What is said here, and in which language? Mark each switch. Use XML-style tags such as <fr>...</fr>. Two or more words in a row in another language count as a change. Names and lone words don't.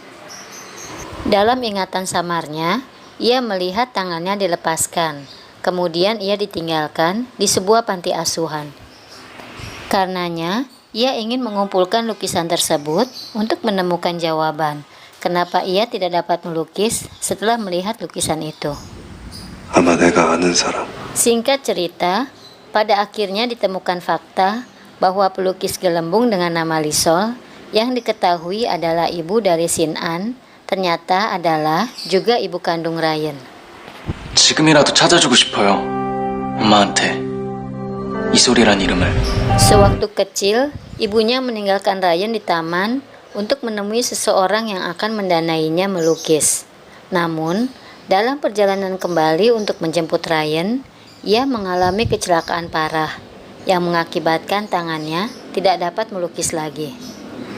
<id>Dalam ingatan samarnya, ia melihat tangannya dilepaskan, kemudian ia ditinggalkan di sebuah panti asuhan. Karenanya, ia ingin mengumpulkan lukisan tersebut untuk menemukan jawaban kenapa ia tidak dapat melukis setelah melihat lukisan itu.</id> <ko>아마 내가 아는 사람.</ko> <id>Singkat cerita, pada akhirnya ditemukan fakta bahwa pelukis gelembung dengan nama Lisol yang diketahui adalah ibu dari Shin-an ternyata adalah juga ibu kandung Ryan.</id> <ko>지금이라도 찾아주고 싶어요. 엄마한테. 이소리란 이름을.</ko> <id>Sewaktu kecil, ibunya meninggalkan Ryan di taman untuk menemui seseorang yang akan mendanainya melukis. Namun, dalam perjalanan kembali untuk menjemput Ryan, ia mengalami kecelakaan parah yang mengakibatkan tangannya tidak dapat melukis lagi.</id>